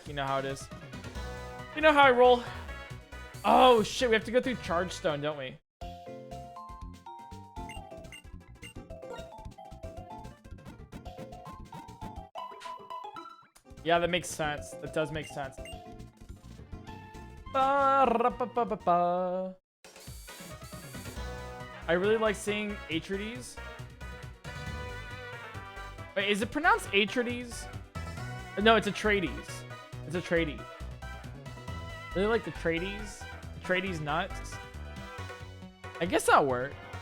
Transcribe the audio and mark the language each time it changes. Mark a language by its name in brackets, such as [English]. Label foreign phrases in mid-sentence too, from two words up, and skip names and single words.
[English] You know how it is. You know how I roll. Oh, shit. We have to go through Charge Stone, don't we? Yeah, that makes sense. That does make sense. Ba-ra-ba-ba-ba-ba. I really like seeing Atrides. Wait, is it pronounced Atrides? No, it's Atreides. It's Atreides. Really like the Atreides. Atreides nuts. I guess that'll work.